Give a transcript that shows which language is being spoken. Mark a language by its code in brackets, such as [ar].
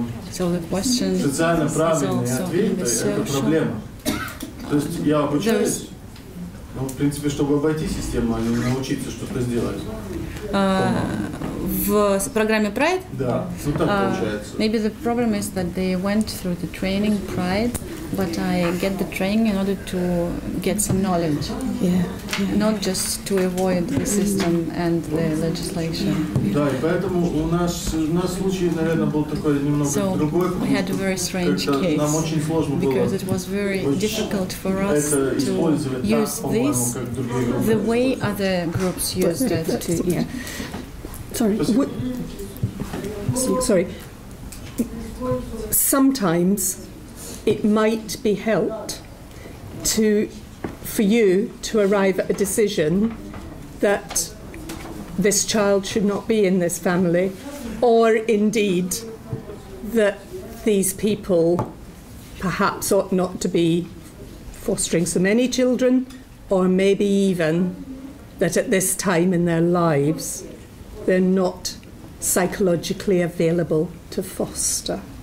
[en] So the question is also in the social. [ru] То есть я обучаюсь, в принципе, чтобы обойти систему, а не научиться что-то сделать. В программе Pride? Да, так получается. [en] Maybe the problem is that they went through the training Pride, but I get the training in order to get some knowledge. Not just to avoid the system and the legislation. [ru] Да, и поэтому у нас случай, наверное, был такой немного другой. [en] We had a very strange case because it was very difficult for us to use this the way other groups used it. Sorry. Sometimes it might be helped for you to arrive at a decision that this child should not be in this family, or indeed that these people perhaps ought not to be fostering so many children, or maybe even that at this time in their lives they're not psychologically available to foster.